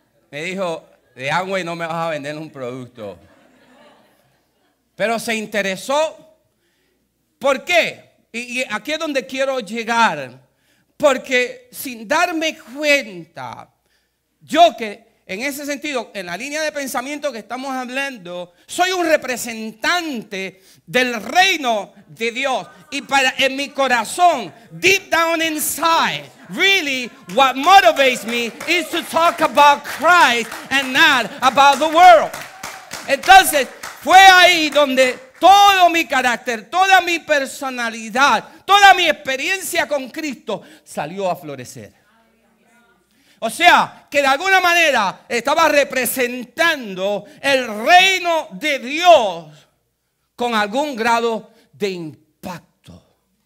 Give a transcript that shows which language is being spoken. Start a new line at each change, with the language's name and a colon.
Spanish: Me dijo, de Amway no me vas a vender un producto. Pero se interesó. ¿Por qué? Y aquí es donde quiero llegar. Porque sin darme cuenta, yo que en ese sentido, en la línea de pensamiento que estamos hablando, soy un representante del reino de Dios.
English: Y en mi corazón, deep down inside, really what motivates me is to talk about Christ and not about the world.
Spanish: Entonces, fue ahí donde todo mi carácter, toda mi personalidad, toda mi experiencia con Cristo salió a florecer. O sea, que de alguna manera estaba representando el reino de Dios con algún grado de impacto.